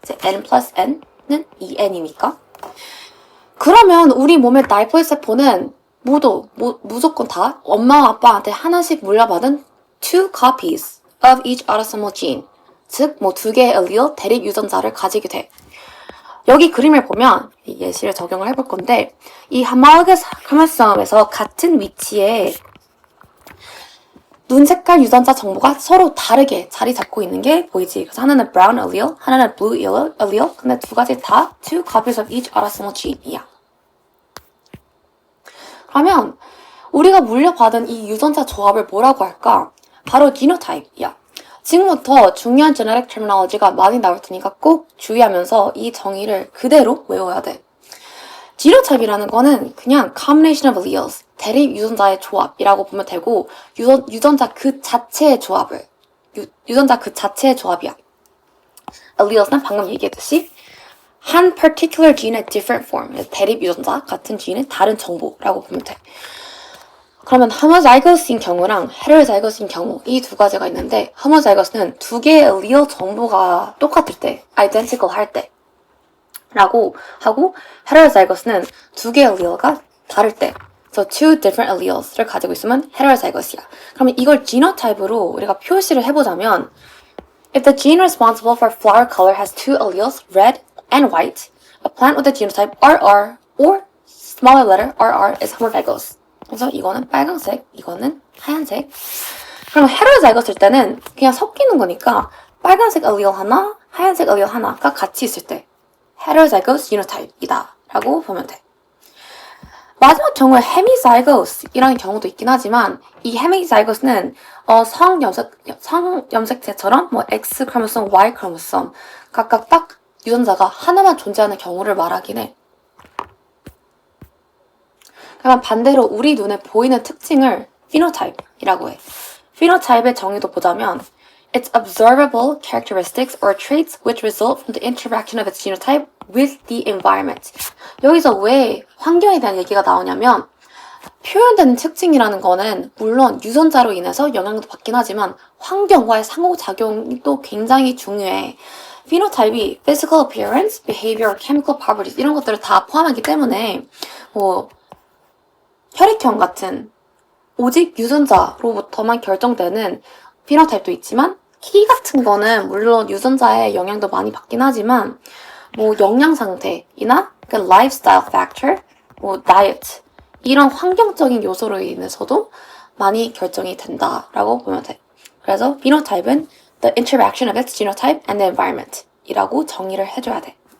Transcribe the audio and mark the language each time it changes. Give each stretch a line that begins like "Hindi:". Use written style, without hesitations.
Korean: 이제 n 플러스 n은 2n이니까. 그러면 우리 몸의 diploid 세포는 무조건 다 엄마와 아빠한테 하나씩 물려받은
English: two copies of each autosomal gene,
Korean: 즉 두 개의 allele 대립 유전자를 가지게 돼. 여기 그림을 보면 이 예시를 적용을 해볼 건데, 이 homologous chromosome에서 같은 위치에 눈 색깔 유전자 정보가 서로 다르게 자리 잡고 있는 게 보이지? 그래서 하나는 brown allele, 하나는 blue allele. 근데 두 가지 다
English: two copies of each autosomal gene
Korean: 이야. 그러면 우리가 물려받은 이 유전자 조합을 뭐라고 할까? 바로 genotype이야. 지금부터 중요한 genetic terminology가 많이 나올 테니까 꼭 주의하면서 이 정의를 그대로 외워야 돼. genotype이라는 거는 그냥
English: combination of alleles,
Korean: 대립 유전자의 조합이라고 보면 되고, 유전자 그 자체의 조합을, 유전자 그 자체의 조합이야. alleles는 방금 얘기했듯이 한 particular gene의 different form, 대립 유전자 같은 gene의 다른 정보라고 보면 돼. 그러면 homozygous인 경우랑 heterozygous인 경우, 이 두 가지가 있는데, homozygous는 두 개의 allele 정보가 똑같을 때, identical 할 때 라고 하고, heterozygous는 두 개의 allele가 다를 때,
English: so two different alleles
Korean: 를 가지고 있으면 heterozygous이야. 그러면 이걸 genotype로 우리가 표시를 해보자면,
English: if the gene responsible for flower color has two alleles, red and white, a plant with the genotype RR or smaller letter RR is homozygous.
Korean: 그래서 이거는 빨강색, 이거는 하얀색. 그럼 헤테로자이거스일 때는 그냥 섞이는 거니까 빨간색 allele 하나, 하얀색 allele 하나가 같이 있을 때 heterozygous genotype이다 라고 보면 돼. 마지막 경우에 hemizygous이라는 경우도 있긴 하지만, 이 hemizygous는 성염색체처럼 X 크로모솜, Y 크로모솜 각각 딱 유전자가 하나만 존재하는 경우를 말하긴 해. 그러면 반대로 우리 눈에 보이는 특징을 phenotype이라고 해. phenotype의 정의도 보자면
English: It's observable characteristics or traits which result from the interaction of its genotype with the environment.
Korean: 여기서 왜 환경에 대한 얘기가 나오냐면, 표현되는 특징이라는 거는 물론 유전자로 인해서 영향도 받긴 하지만 환경과의 상호작용도 굉장히 중요해. phenotype이
English: physical appearance, behavior, chemical properties
Korean: 이런 것들을 다 포함하기 때문에 혈액형 같은 오직 유전자로부터만 결정되는 피노타입도 있지만, 키 같은 거는 물론 유전자의 영향도 많이 받긴 하지만 영양 상태이나 그 lifestyle factor, diet 이런 환경적인 요소로 인해서도 많이 결정이 된다라고 보면 돼. 그래서 phenotype은
English: the interaction of its genotype and the environment
Korean: 이라고 정의를 해줘야 돼.